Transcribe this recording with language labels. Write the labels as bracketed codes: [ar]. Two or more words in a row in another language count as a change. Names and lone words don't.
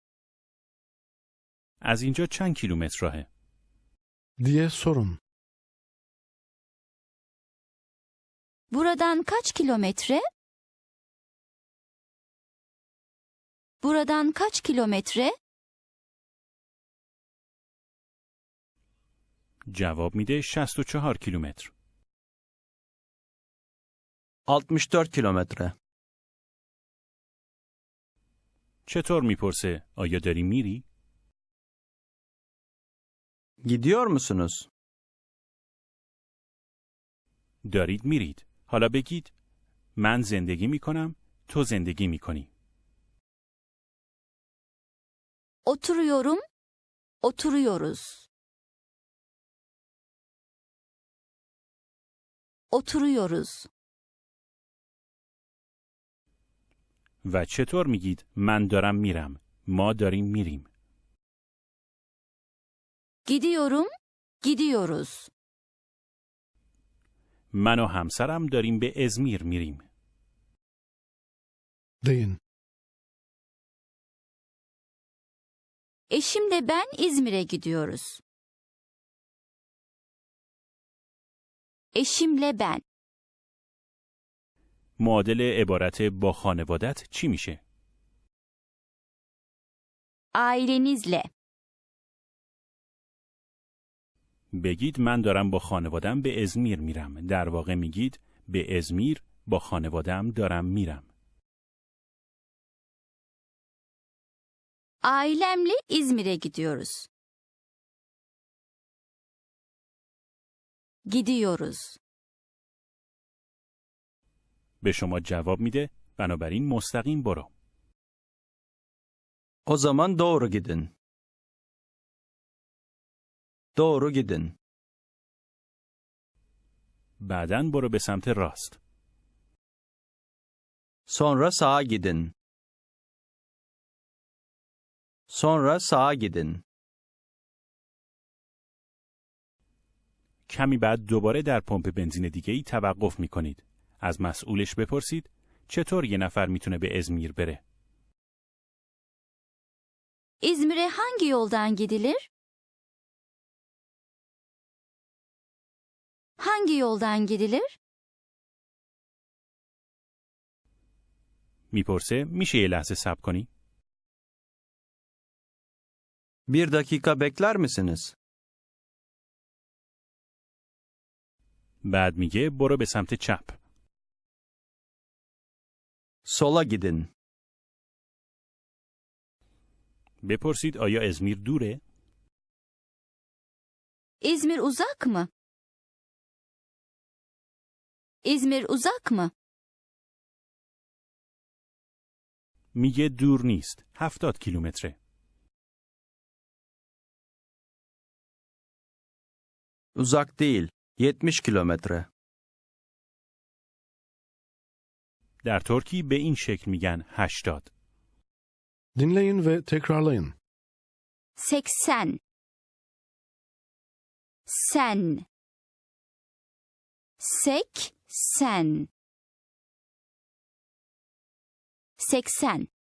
[fa] از اینجا چند کیلومتر راهه؟ [tr] diye sorun. Buradan kaç kilometre? Buradan kaç kilometre? [fa] جواب میده 64 کیلومتر. [tr] 64 kilometre. [fa] چطور میپرسه؟ آیا داری میری؟ [tr] Gidiyor musunuz? [fa] دارید میرید. حالا بگید من زندگی میکنم، تو زندگی میکنی. [tr] Oturuyorum, oturuyoruz. Oturuyoruz. [fa] و چطور میگید من دارم میرم، ما داریم میریم. [tr] Gidiyorum, gidiyoruz. [fa] من و همسرم داریم به ازمیر میریم. [tr] deyin. Eşimle ben İzmir'e gidiyoruz. Eşimle ben. [fa] معادل عبارت با خانوادت چی میشه؟ [tr] Ailenizle. [fa] بگید من دارم با خانوادم به ازمیر میرم. در واقع میگید به ازمیر با خانوادم دارم میرم. [tr] Ailemle İzmir'e gidiyoruz. Gidiyoruz. [fa] به شما جواب میده بنابراین مستقیم برو. [tr] O zaman doğru gidin. Doğru gidin. [fa] بعدن برو به سمت راست. [tr] Sonra sağa gidin. Sonra sağa gidin. [fa] کمی بعد دوباره در پمپ بنزین دیگه‌ای توقف میکنید. از مسئولش بپرسید چطور یه نفر میتونه به ازمیر بره؟ [tr] İzmir'e hangi yoldan gidilir? Hangi yoldan gidilir? [fa] میپرسه میشه یه لحظه صبر کنی؟ [tr] Bir dakika bekler misiniz? [fa] بعد میگه برو به سمت چپ. [tr] Sola gidin. [fa] بپرسید آیا ازمیر دوره؟ [tr] İzmir uzak mı? İzmir uzak mı? [fa] میگه دور نیست. 70 کیلومتره. [tr] Uzak değil. 70 kilometre. [fa] در ترکی به این شکل میگن 80. [tr] Dinleyin ve tekrarlayın. 80. Sen. 80. 80.